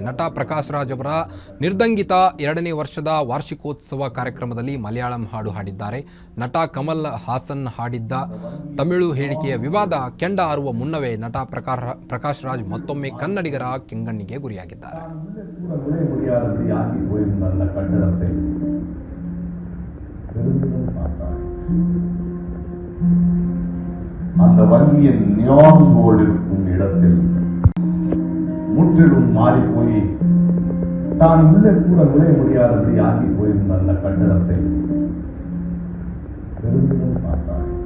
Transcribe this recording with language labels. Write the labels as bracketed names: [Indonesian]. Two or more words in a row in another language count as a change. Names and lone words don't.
[Kannada] ನಟ ಪ್ರಕಾಶ್ ರಾಜ್ ಅವರ ನಿರ್ದಂಗಿತ 2ನೇ ವರ್ಷದ ವಾರ್ಷಿಕೋತ್ಸವ ಕಾರ್ಯಕ್ರಮದಲ್ಲಿ ಮಲಯಾಳಂ ಹಾಡು ಹಾಡಿದ್ದಾರೆ. ನಟ ಕಮಲ್ ಹಾಸನ್ ಹಾಡಿದ್ದ ತಮಿಳು ಹೇಳಿಕೆಯ ವಿವಾದ ಕೆಂಡ ಆರುವ ಮುನ್ನವೇ ನಟ ಪ್ರಕಾಶ್ ರಾಜ್ ಮತ್ತೊಮ್ಮೆ ಕನ್ನಡಿಗರ ಕೆಂಗಣ್ಣಿಗೆ ಗುರಿಯಾಗಿದ್ದಾರೆ. [Tamil] அந்த வங்கியின் நியான் போர்டு இருக்கும் இடத்தில் முற்றிலும் மாறி போய் தான் உள்ளே கூட நுழைய முடியாதபடி ஆகி போயிருந்த அந்த கட்டடத்தை பெருமிதம் பார்த்தார்.